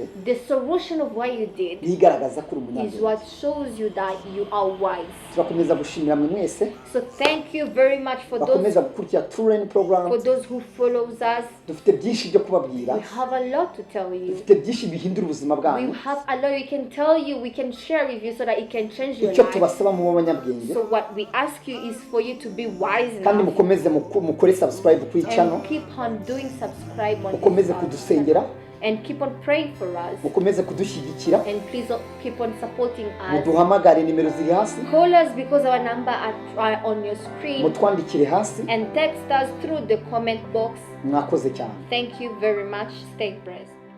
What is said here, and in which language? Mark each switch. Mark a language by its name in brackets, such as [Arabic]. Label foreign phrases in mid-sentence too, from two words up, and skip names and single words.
[English] The solution of what you did [Kinyarwanda] bigaragaza ko uri [English] is [Kinyarwanda] umunyabwenge. [English] what shows you that you are wise. [Kinyarwanda] Turakomeza gushimira mwe mwese [English] So thank you very much for [Kinyarwanda] bakomeza gukurikira True Line Program. [English] those who follows us. [Kinyarwanda] Dufite byinshi byo kubabwira, [English] We have a lot to tell you. [Kinyarwanda] dufite byinshi bihindura ubuzima [English] We [Kinyarwanda] bwanyu. [English] have a lot we can tell you, we can share with you so that it can change your [Kinyarwanda] Icyo [English] life. [Kinyarwanda] tubasaba mu b'abanyabwenge, [English] So what we ask you is for you to be wise [Kinyarwanda] kandi [English] enough [Kinyarwanda] mukomeze mukore subscribe kuri channel, [English] and keep on doing subscribe on [Kinyarwanda] mukomeze [English] this [Kinyarwanda] kudusengera, [English] and keep on praying for us, [Kinyarwanda] mukomeze kudushyigikira, [English] and please keep on supporting us. [Kinyarwanda] muduhamagare nimero ziri hasi, [English] Call us because our number are on your screen, [Kinyarwanda] mutwandikire hasi. [English] and text us through the comment box. [Kinyarwanda] Mwakoze cyane. [English] Thank you very much. Stay blessed.